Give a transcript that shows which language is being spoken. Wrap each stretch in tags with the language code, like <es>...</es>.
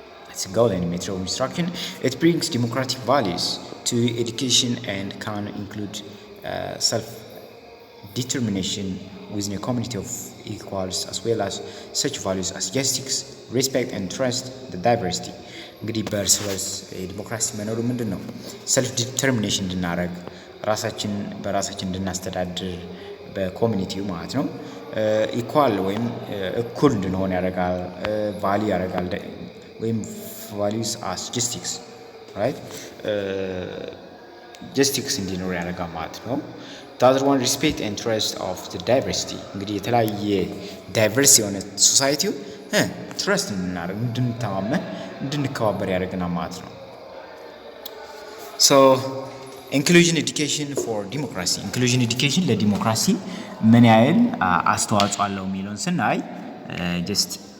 <en>It's a goal and method of instruction. It brings democratic values to education and can include self-determination within a community of equals, as well as such values as justice, respect, and trust the diversity.</en> <am>እንግዲህ በእርስ በርስ ዲሞክራሲ መኖሩ ምንድን ነው? ሰልፍ ዲተርሚኔሽን እንድናደርግ በራሳችን እንድናስተዳድር በኮሚኒቲው ማለት ነው። ኢኳል ወይም እኩል እንድንሆን ያደርጋል። ቫልዩ ያደርጋል ወይም</am> <en>values as justice right?</en> <am>justice እንዲኖር ያደርጋል ማለት ነው።</am> <en>the other one respect and trust of the diversity</en> <am>እንግዲህ የተለያየ ዳይቨርስ የሆነ ሶሳይቲው ትረስት እንድናደርግ እንድንተማመን እንድንከባበር ያደርገናል ማለት ነው።</am> <en>so inclusion education for democracy inclusion education</en> <am>ለዲሞክራሲ ምን ያህል አስተዋጽኦ አለው የሚለውን ስናይ just</am>